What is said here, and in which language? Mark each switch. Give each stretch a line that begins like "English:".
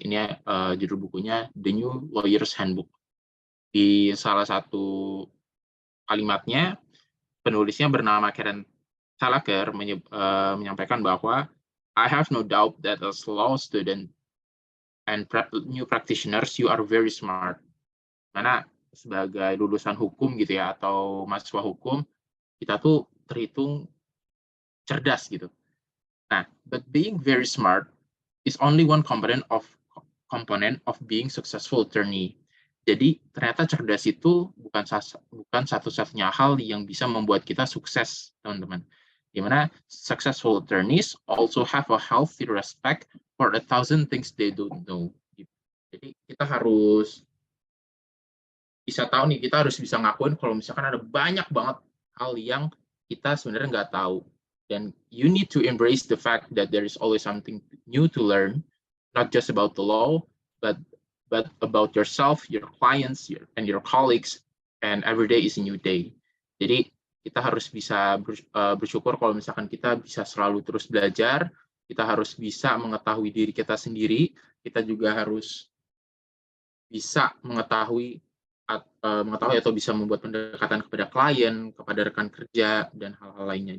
Indonesian: Ini judul bukunya The New Lawyer's Handbook. Di salah satu kalimatnya, penulisnya bernama Karen Salaker menyampaikan bahwa
English: I have no doubt that as law student and new practitioners, you are very smart.
Indonesian: Karena sebagai lulusan hukum gitu ya, atau mahasiswa hukum, kita tuh terhitung cerdas gitu.
English: Nah, but being very smart is only one component of being successful attorney.
Indonesian: Jadi ternyata cerdas itu bukan satu-satunya hal yang bisa membuat kita sukses, teman-teman.
English: Dimana successful attorneys also have a healthy respect for 1,000 things they don't know.
Indonesian: Jadi kita harus bisa tahu nih, kita harus bisa ngakuin kalau misalkan ada banyak banget hal yang kita sebenarnya nggak tahu.
English: Dan you need to embrace the fact that there is always something new to learn, not just about the law, but about yourself, your clients, and your colleagues, and every day is a new day.
Indonesian: Jadi kita harus bisa bersyukur kalau misalkan kita bisa selalu terus belajar, kita harus bisa mengetahui diri kita sendiri, kita juga harus bisa mengetahui atau bisa membuat pendekatan kepada klien, kepada rekan kerja, dan hal-hal lainnya.